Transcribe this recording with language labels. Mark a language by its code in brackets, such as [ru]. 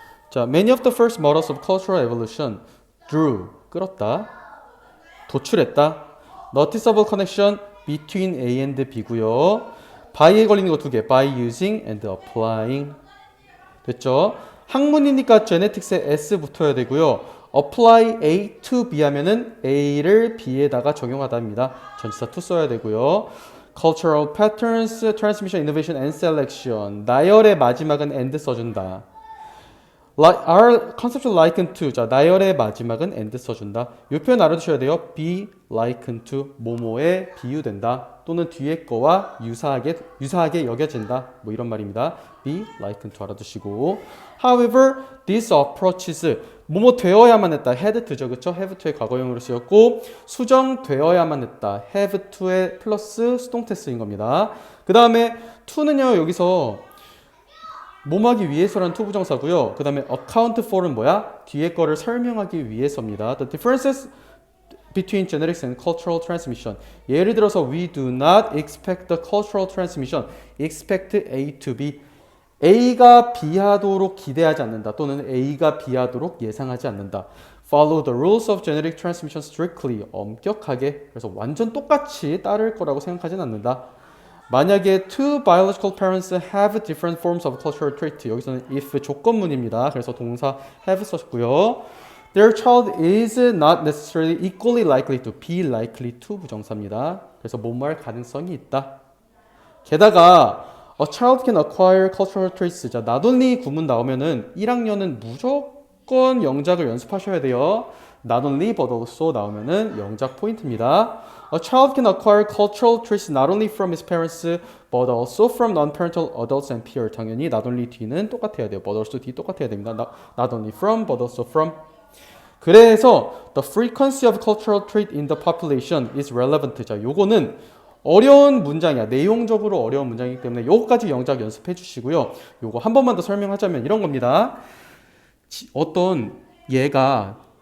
[en] 자, many of the first models of cultural evolution drew, [ko] 끌었다, 도출했다, [en] noticeable connection between A and B고요. [ko] by에 걸리는 거 두 개, [en] by using and applying. [ko] 됐죠? 학문이니까 genetics에 S 붙어야 되고요. apply A to B 하면은 A를 B에다가 적용하다입니다. 전치사 to 써야 되고요. [en] cultural patterns, transmission, innovation, and selection. [ko] 나열의 마지막은 and 써준다. [en] are conceptual likened to. [ko] 자, 나열의 마지막은 and 써준다. 이 표현 알아두셔야 돼요. be likened to. 뭐뭐에 비유된다. 또는 뒤에 거와 유사하게 여겨진다. 뭐 이런 말입니다. [en] be likened to [ko] 알아두시고. [en] However, these approaches. [ko] 뭐뭐 되어야만 했다. had to죠. 그쵸? have to의 과거형으로 쓰였고, 수정되어야만 했다. have to의 플러스 수동태 쓰인 겁니다. 그 다음에 to는요, 여기서 뭐하기 위해서라는 to 부정사고요. 그 다음에 account for는 뭐야? 뒤에 거를 설명하기 위해서입니다. [en] The differences between genetics and cultural transmission. 예를 들어서 we do not expect the cultural transmission. expect A to B. [ko] A가 B하도록 기대하지 않는다. 또는 A가 B하도록 예상하지 않는다. [en] Follow the rules of genetic transmission strictly. [ko] 엄격하게. 그래서 완전 똑같이 따를 거라고 생각하진 않는다. 만약에 [en] two biological parents have different forms of cultural trait. [ko] 여기서는 if 조건문입니다. 그래서 동사 have 썼고요. [en] Their child is not necessarily equally likely to be likely to [ko] 부정사입니다. 그래서 뭐뭐할 가능성이 있다. 게다가 [en] a child can acquire cultural traits. [ko] 자, not only 구문 나오면은 1학년은 무조건 영작을 연습하셔야 돼요. not only but also 나오면은 영작 포인트입니다. [en] A child can acquire cultural traits not only from his parents but also from non-parental adults and peers. [ko] 당연히 not only D는 똑같아야 돼요. [en] but also D [ko] 똑같아야 됩니다. [en] Not only from but also from. [ko] 그래서 [en] the frequency of cultural trait in the population is relevant. [ko] 자, 요거는 어려운 문장이야. 내용적으로 어려운 문장이기 때문에 요거까지 영작 연습해 주시고요. 요거 한 번만 더 설명하자면 이런 겁니다. 어떤 얘가